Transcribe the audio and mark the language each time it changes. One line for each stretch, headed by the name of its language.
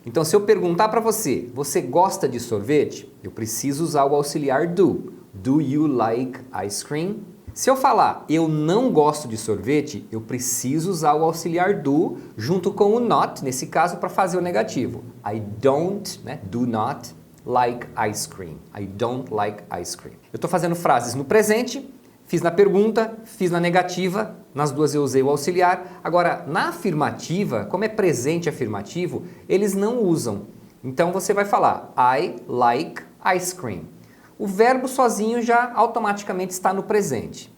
Portuguese: Então, se eu perguntar para você, você gosta de sorvete? Eu preciso usar o auxiliar do.
English: Do you like ice cream?
Portuguese: Se eu falar eu não gosto de sorvete, eu preciso usar o auxiliar do junto com o not, nesse caso, para fazer o negativo.
English: I don't, né, do not like ice cream. I don't like ice cream.
Portuguese: Eu estou fazendo frases no presente, fiz na pergunta, fiz na negativa, nas duas eu usei o auxiliar. Agora, na afirmativa, como é presente afirmativo, eles não usam. Então você vai falar
English: I like ice cream.
Portuguese: O verbo sozinho já automaticamente está no presente.